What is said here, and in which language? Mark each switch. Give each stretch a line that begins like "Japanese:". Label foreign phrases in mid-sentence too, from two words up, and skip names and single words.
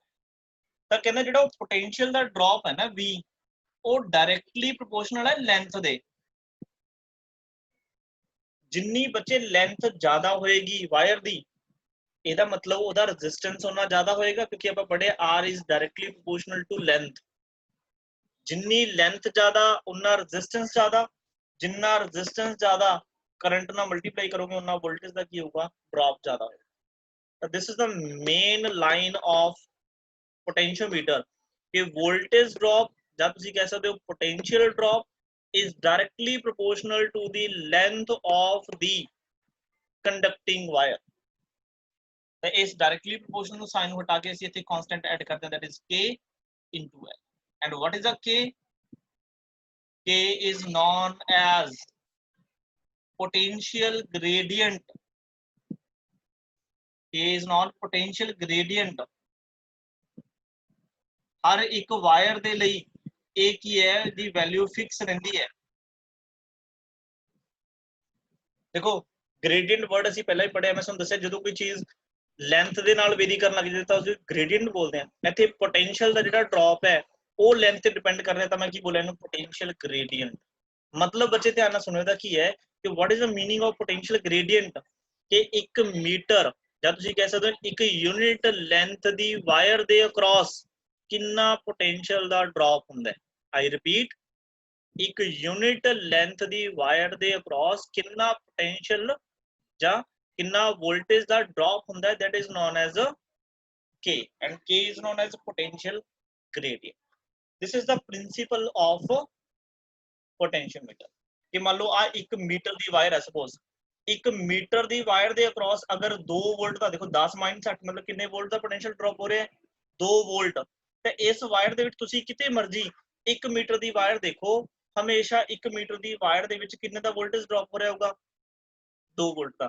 Punjabi: ਤਾਂ ਕਹਿੰਦਾ ਜਿਹੜਾ ਉਹ ਪੋਟੈਂਸ਼ੀਅਲ ਦਾ ਡ੍ਰੌਪ ਹੈ ਨਾ V, ਉਹ
English: directly proportional
Punjabi: ਹੈ ਲੈਂਥ ਦੇ। ਜਿੰਨੀ ਬੱਚੇ ਲੈਂਥ ਜ਼ਿਆਦਾ ਹੋਏਗੀ ਵਾਇਰ ਦੀ, ਇਹਦਾ ਮਤਲਬ ਉਹਦਾ ਰੈਜ਼ਿਸਟੈਂਸ ਉਹਨਾਂ ਜ਼ਿਆਦਾ ਹੋਏਗਾ, ਕਿਉਂਕਿ ਆਪਾਂ ਪੜ੍ਹਿਆ
English: R is directly proportional to length।
Punjabi: ਜਿੰਨੀ ਲੈਂਥ ਜ਼ਿਆਦਾ ਉਨਾ ਰੈਜ਼ਿਸਟੈਂਸ ਜ਼ਿਆਦਾ, ਜਿੰਨਾ ਰੈਜ਼ਿਸਟੈਂਸ ਜ਼ਿਆਦਾ ਕਰੰਟ ਨਾਲ ਮਲਟੀਪਲਾਈ ਕਰੋਗੇ ਉਹਨਾਂ ਵੋਲਟੇਜ ਦਾ ਕੀ ਹੋਊਗਾ, ਡ੍ਰੌਪ ਜ਼ਿਆਦਾ ਹੋਏਗਾ।
English: ਤਾਂ this is the main line of potentiometer ਕਿ voltage drop
Punjabi: ਜਾਂ ਤੁਸੀਂ ਕਹਿ ਸਕਦੇ ਹੋ
English: potential drop is directly proportional to the length of the conducting wire।
Punjabi: ਤਾਂ ਇਸ
English: directly proportional
Punjabi: ਨੂੰ ਸਾਈਨ ਨੂੰ ਹਟਾ ਕੇ ਅਸੀਂ ਇੱਥੇ
English: constant add
Punjabi: ਕਰਦੇ ਹਾਂ,
English: that is K into L। and what is a K? K is known as potential gradient। K is known potential gradient।
Punjabi: ਹਰ ਇੱਕ ਵਾਇਰ ਦੇ ਲਈ ਇੱਕ ਹੀ ਹੈ ਦੀ ਵੈਲਿਊ ਫਿਕਸ ਰਹਿੰਦੀ ਹੈ। देखो
English: gradient word
Punjabi: ਅਸੀਂ ਪਹਿਲਾਂ ਹੀ ਪੜਿਆ, ਮੈਂ ਤੁਹਾਨੂੰ ਦੱਸਿਆ ਜਦੋਂ ਕੋਈ ਚੀਜ਼ ਲੈਂਥ ਦੇ ਨਾਲ ਵੇਰੀ ਕਰਨ ਲੱਗ ਜਾਂਦੀ ਤਾਂ ਉਸ ਗ੍ਰੇਡੀਐਂਟ ਬੋਲਦੇ ਆ। ਇੱਥੇ ਪੋਟੈਂਸ਼ੀਅਲ ਦਾ ਜਿਹੜਾ ਡ੍ਰੌਪ ਹੈ ਉਹ ਲੈਂਥ ਤੇ ਡਿਪੈਂਡ ਕਰ ਰਿਹਾ, ਤਾਂ ਮੈਂ ਕੀ ਬੋਲਿਆ ਇਹਨੂੰ
English: potential gradient.
Punjabi: ਮਤਲਬ ਬੱਚੇ ਧਿਆਨ ਨਾਲ ਸੁਣੋ, ਇਹਦਾ ਕੀ ਹੈ ਕਿ
English: what is the meaning of potential gradient,
Punjabi: ਕਿ 1 ਮੀਟਰ ਜਾਂ ਤੁਸੀਂ ਕਹਿ ਸਕਦੇ ਹੋ 1
English: unit length
Punjabi: ਦੀ ਵਾਇਰ ਦੇ ਅਕ੍ਰੋਸ ਕਿੰਨਾ ਪੋਟੈਂਸ਼ੀਅਲ ਦਾ ਡ੍ਰੌਪ ਹੁੰਦਾ ਹੈ।
English: I repeat,
Punjabi: 1
English: unit length
Punjabi: ਦੀ ਵਾਇਰ ਦੇ ਅਕ੍ਰੋਸ ਕਿੰਨਾ ਪੋਟੈਂਸ਼ੀਅਲ ਜਾਂ ਕਿੰਨਾ ਵੋਲਟੇਜ ਦਾ ਡ੍ਰੌਪ ਹੁੰਦਾ ਹੈ, that is known as K, and K is known as potential gradient। this is the principle of potentiometer। ਕਿ ਮੰਨ ਲਓ ਆ 1 ਮੀਟਰ ਦੀ ਵਾਇਰ ਹੈ, ਸਪੋਜ਼ 1 ਮੀਟਰ ਦੀ ਵਾਇਰ ਦੇ ਅਕ੍ਰੋਸ ਅਗਰ 2 ਵੋਲਟ ਦਾ, ਦੇਖੋ 10 - 60 ਮਤਲਬ ਕਿੰਨੇ ਵੋਲਟ ਦਾ
English: potential drop
Punjabi: ਹੋ ਰਿਹਾ ਹੈ, 2 ਵੋਲਟ। ਤੇ ਇਸ ਵਾਇਰ ਦੇ ਵਿੱਚ ਤੁਸੀਂ ਕਿਤੇ ਮਰਜ਼ੀ 1 ਮੀਟਰ ਦੀ ਵਾਇਰ ਦੇਖੋ, ਹਮੇਸ਼ਾ 1 ਮੀਟਰ ਦੀ ਵਾਇਰ ਦੇ ਵਿੱਚ ਕਿੰਨੇ ਦਾ
English: voltage drop
Punjabi: ਹੋ ਰਿਹਾ ਹੋਊਗਾ, 2 ਵੋਲਟ ਦਾ।